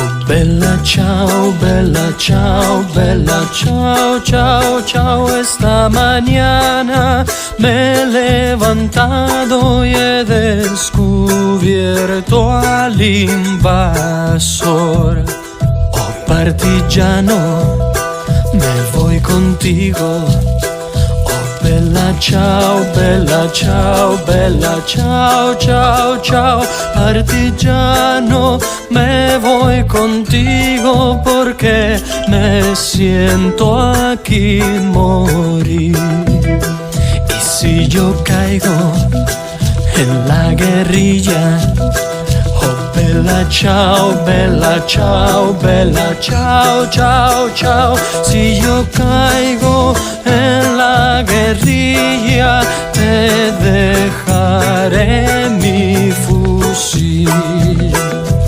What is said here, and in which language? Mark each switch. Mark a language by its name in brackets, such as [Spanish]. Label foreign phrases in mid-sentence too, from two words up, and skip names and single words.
[Italian] Bella ciao, ciao, ciao, ciao. [Spanish] Esta mañana me he levantado y he descubierto al invasor. Oh partigiano, me voy contigo. [Italian] Bella ciao, ciao, ciao, ciao. [Spanish] Partigiano, me voy contigo porque me siento aquí morir. Y si yo caigo en la guerrilla, [Italian] oh bella ciao, ciao, ciao, ciao. [Spanish] Si yo caigo en la guerrilla, te dejaré mi fusil.